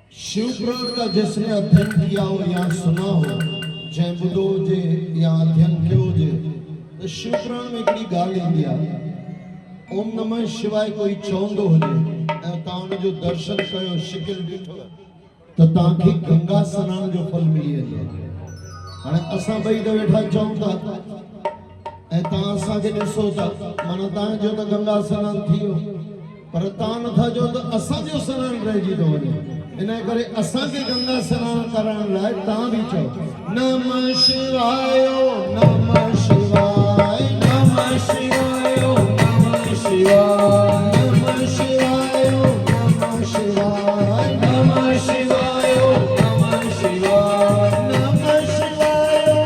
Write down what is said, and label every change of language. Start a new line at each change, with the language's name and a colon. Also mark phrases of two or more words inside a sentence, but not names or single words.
Hindi: शिवपुराण का जिसने अध्ययन किया हो या सुना हो,
Sindhi: जै बुधो जे या अध्ययन कयो जे, तो शिवपुराण में हिकिड़ी ॻाल्हि ईंदी आहे,
Sanskrit: ओम नमः शिवाय
Sindhi: कोई चवंदो हुजे ऐं तव्हां हुनजो दर्शन कयो, शिकिल ॾिठो त तव्हांखे गंगा सनान जो फल मिली वेंदो। हाणे असां ॿई त वेठा चऊं था ऐं तव्हां असांखे ॾिसो था, माना तव्हांजो त गंगा सनान थी वियो, पर तव्हां नथा चओ त असांजो सनान रहिजी थो वञे। इन करे असांखे गंगा सनान कराइण लाइ तव्हां बि चओ
Sanskrit: नमः शिवाय, नमः शिवाय, नमः शिवाय,
Sindhi: नमः शिवाय, नमः शिवाय, नमः शिवाय, नमः शिवाय, नमः शिवाय, नमः शिवाय,